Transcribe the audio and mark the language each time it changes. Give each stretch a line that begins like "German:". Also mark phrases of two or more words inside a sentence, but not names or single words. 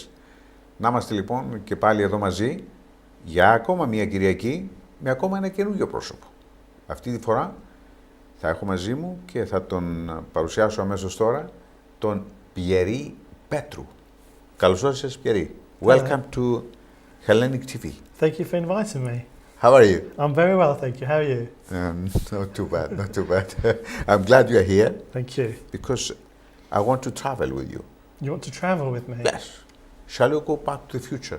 Greek: Να είμαστε λοιπόν και πάλι εδώ μαζί για ακόμα μια Κυριακή με ακόμα ένα καινούργιο πρόσωπο. Αυτή τη φορά θα έχω μαζί μου και θα τον παρουσιάσω αμέσως τώρα, τον Pierre Petrou. Καλώς όρισες,
English: Pierre. Welcome to Hellenic TV. Thank you for inviting me. How are you? I'm very well, thank you. How are you? Not too bad, not too bad. I'm glad you're here. Thank you. Because I want to travel with you. You want to travel with me? Yes. Shall we go back to the future?